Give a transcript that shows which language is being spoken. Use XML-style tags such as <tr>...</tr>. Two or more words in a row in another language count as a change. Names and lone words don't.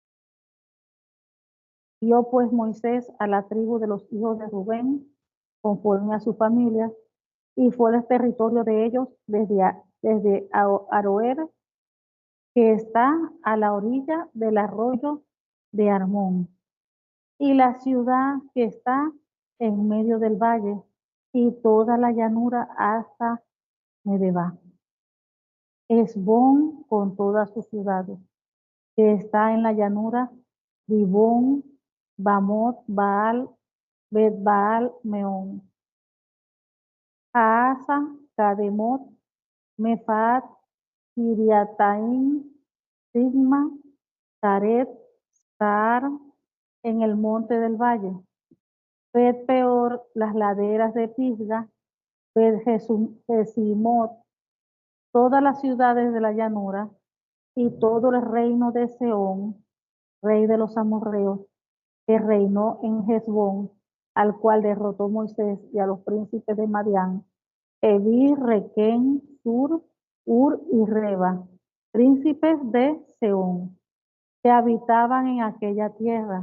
<es>Dio pues Moisés a la tribu de los hijos de Rubén, conforme a su familia, y fue el territorio de ellos desde Aroer, que está a la orilla del arroyo de Armón, y la ciudad que está en medio del valle, y toda la llanura hasta Medeba. Esbón con todas sus ciudades, que está en la llanura, Dibón, Bamot, Baal, Bet-Baal, Meón, Haasa, Cademot, Mefaat, Kiriataim, Sigma, Taret, Sar, en el monte del valle, Bet Peor, las laderas de Pisga, Bet Jesimot, todas las ciudades de la llanura, y todo el reino de Seón, rey de los amorreos, que reinó en Hesbón, al cual derrotó Moisés, y a los príncipes de Madián, Evi, Requén, Sur, Ur y Reba, príncipes de Seón, que habitaban en aquella tierra.</es>